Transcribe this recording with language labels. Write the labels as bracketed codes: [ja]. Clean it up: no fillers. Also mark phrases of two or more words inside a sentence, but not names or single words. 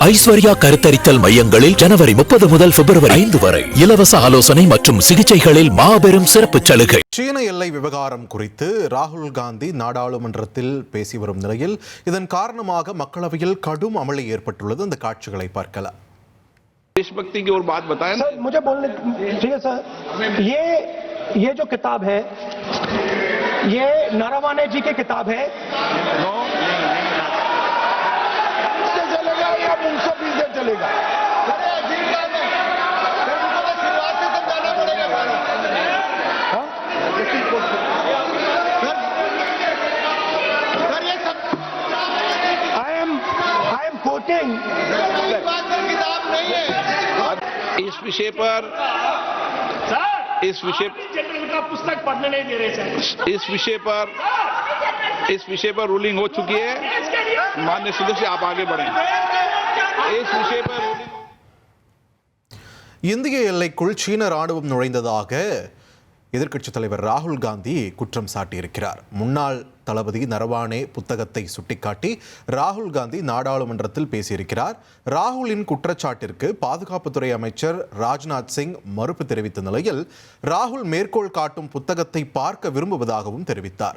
[ta] ஐஸ்வர்யா கருத்தரித்தல் மையங்களில் ஜனவரி 30 முதல் பிப்ரவரி 5 வரை இலவச ஆலோசனை மற்றும் சிகிச்சைகளில் மாபெரும் சிறப்பு சலுகை. சீன எல்லை விவகாரம் குறித்து ராகுல் காந்தி நாடாளுமன்றத்தில் பேசி வரும் நிலையில் இதன் காரணமாக மக்களவையில் கடும் அமளி ஏற்பட்டுள்ளது. அந்த காட்சிகளை பார்க்கலாம். [hi] देशभक्ति की और बात बताएं सर, मुझे बोलने ठीक है सर. ये जो किताब है ये नरवणे जी की किताब है. चलेगा या मुंसफ इधर चलेगा. [en] I am quoting. [hi] इस विषय पर जनरल का पुस्तक पढ़ने नहीं दे रहे सर. इस विषय पर रूलिंग हो चुकी है. माननीय सदस्य आप आगे बढ़ें. इस विषय पर [ta] இந்திய எல்லைக்குள் சீன ராணுவம் நுழைந்ததாக எதிர்க்கட்சித் தலைவர் ராகுல் காந்தி குற்றம் சாட்டியிருக்கிறார். முன்னாள் தளபதி நரவானே புத்தகத்தை சுட்டிக்காட்டி ராகுல் காந்தி நாடாளுமன்றத்தில் பேசியிருக்கிறார். ராகுலின் குற்றச்சாட்டிற்கு பாதுகாப்புத்துறை அமைச்சர் ராஜ்நாத் சிங் மறுப்பு தெரிவித்த நிலையில் ராகுல் மேற்கோள் காட்டும் புத்தகத்தை பார்க்க விரும்புவதாகவும் தெரிவித்தார்.